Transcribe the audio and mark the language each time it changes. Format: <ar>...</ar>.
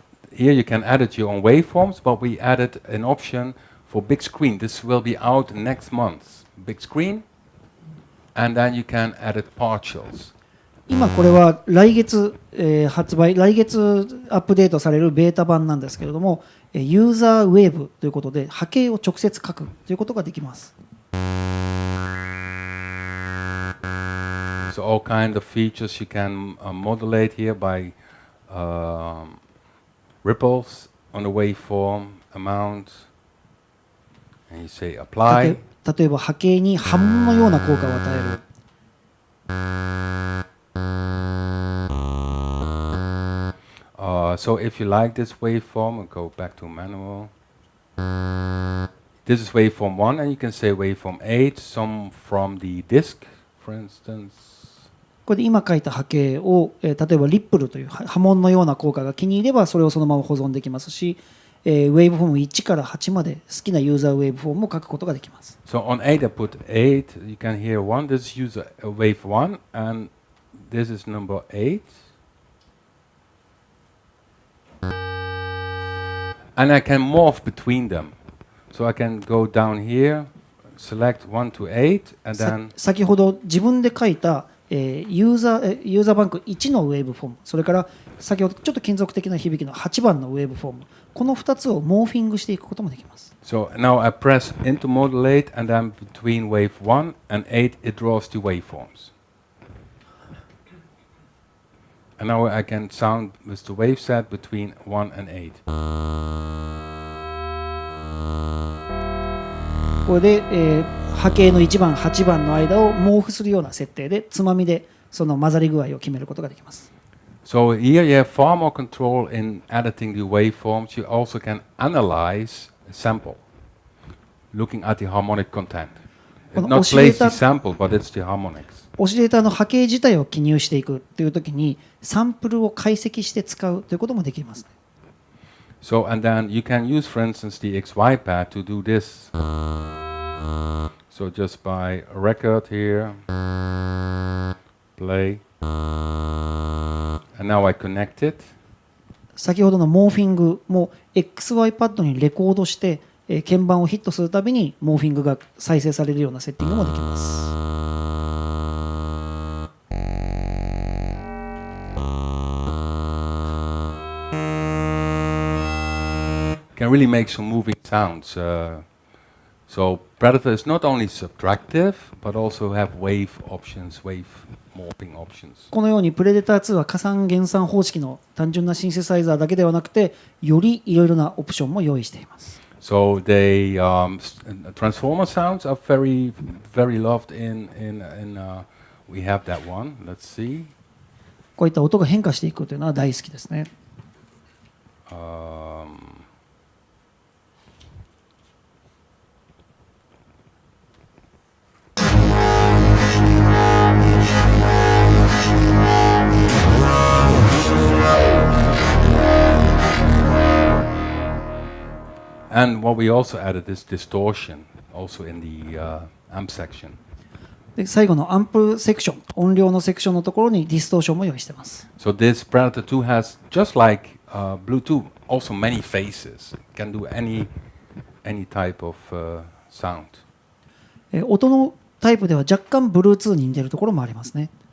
<en>Here you can edit your own waveforms, but we added an option for big screen. This will be out next month. Big screen, and then you can edit partials.</en> <ja>今これは来月、発売、来月アップデートされるベータ版なんですけれども、ユーザーウェーブということで波形を直接書くということができます。</ja> <en>So all kind of features you can modulate here by ripples on the waveform, amount, and you say apply.</en> <ja>例えば波形に波紋のような効果を与える。</ja> <en>So if you like this waveform, we'll go back to manual. This is waveform 1, and you can say waveform 8, some from the disk, for instance.</en> <ja>これで今書いた波形を、例えばリップルという波紋のような効果が気に入ればそれをそのまま保存できますし、ウェーブフォーム1から8まで好きなユーザーウェーブフォームを書くことができます。</ja> <en>So on 8 I put 8, you can hear 1, this is user wave 1, and this is number 8. And I can morph between them. So I can go down here, select 1 to 8, and さ then</en> <ja>先ほど自分で書いた、ユーザーバンク1のウェーブフォーム、それから先ほどちょっと金属的な響きの8番のウェーブフォーム、この2つをモーフィングしていくこともできます。</ja> <en>so now I press into modulate, and then between wave 1 and 8 it draws the waveforms. And now I can sound with the wave set between 1 and 8.</en> <ja>これで、波形の1番、8番の間をモーフするような設定でつまみでその混ざり具合を決めることができます。</ja> <en>So here you have far more control in editing the waveforms. You also can analyze a sample, looking at the harmonic content. It not plays the sample, but it's the harmonics.</en> <ja>オシレーターの波形自体を記入していくというときにサンプルを解析して使うということもできます。</ja> <en>So and then you can use, for instance, the XY pad to do this. So just by a record here, play, and now I connect it.</en> <ja>先ほどのモーフィングも XY パッドにレコードして、鍵盤をヒットするたびにモーフィングが再生されるようなセッティングもできます。</ja> <en>Can really make some moving sounds. So Predator is not only subtractive, but also have wave options, wave morphing options.</en> <ja>このようにプレデター2は加算減算方式の単純なシンセサイザーだけではなくて、よりいろいろなオプションも用意しています。</ja> <en>So they transformer sounds are very, very loved in we have that one. Let's see.</en> <ja>こういった音が変化していくというのは大好きですね。</ja> <en>And what we also added is distortion, also in the amp section.</en> <ja>で最後のアンプセクション、音量のセクションのところにディストーションも用意しています。</ja> <en>So this Predator 2 has, just like Bluetooth, also many faces. It can do any type of sound.</en> <ja>音のタイプでは若干 Bluetooth に似てるところもありますね。</ja>